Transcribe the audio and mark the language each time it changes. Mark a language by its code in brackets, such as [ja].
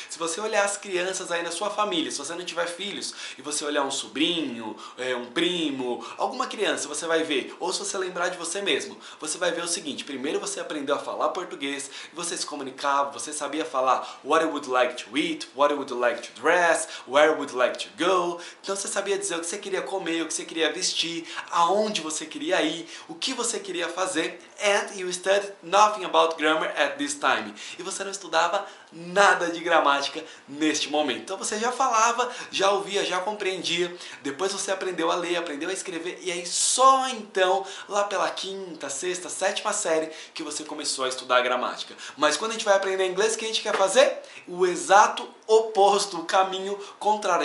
[pt] Se você olhar as crianças aí na sua família, se você não tiver filhos, e você olhar um sobrinho, um primo, alguma criança, você vai ver, ou se você lembrar de você mesmo, você vai ver o seguinte: primeiro você aprendeu a falar português, você se comunicava, você sabia falar [en] what I would like to eat, what I would like to dress, where I would like to go. [pt] Então você sabia dizer o que você queria comer, o que você queria vestir, aonde você queria ir, o que você queria fazer. [en] And you studied nothing about grammar at this time. [pt] E você não estudava nada de gramática neste momento. Então você já falava, já ouvia, já compreendia. Depois você aprendeu a ler, aprendeu a escrever. E aí só então, lá pela quinta, sexta, sétima série, que você começou a estudar gramática. Mas quando a gente vai aprender inglês, o que a gente quer fazer? O exato oposto, o caminho contrário.